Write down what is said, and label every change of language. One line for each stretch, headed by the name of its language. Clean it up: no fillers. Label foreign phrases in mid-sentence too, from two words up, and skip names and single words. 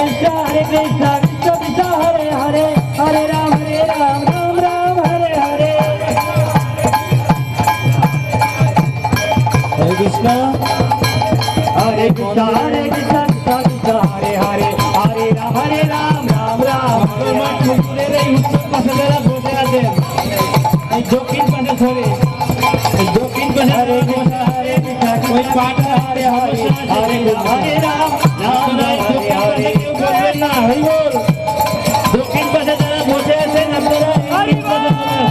Bangla: Hare Krishna, Krishna Krishna, Hare Hare, Hare Ram, Ram Ram, Hare Hare. Hare Krishna. Hare Krishna, Hare Krishna, Krishna Krishna, Hare Hare, Hare Ram, Ram Ram. আমার ঠাকুরের এই উত্তর পাশে যারা বসে আছেন, এই দক্ষিণ পাশে ধরে, এই দক্ষিণ পাশে Hare Krishna, Hare Krishna, ওই পাঠা Hare Hare, Hare Ram, Ram আপনারা এই Ram, Hare দক্ষিণ পাশে Hare. কেউ বসবেন না, হরি বল। দক্ষিণ পাশে যারা বসে আছেন আপনারা এই দিক পাশে চলে আসুন।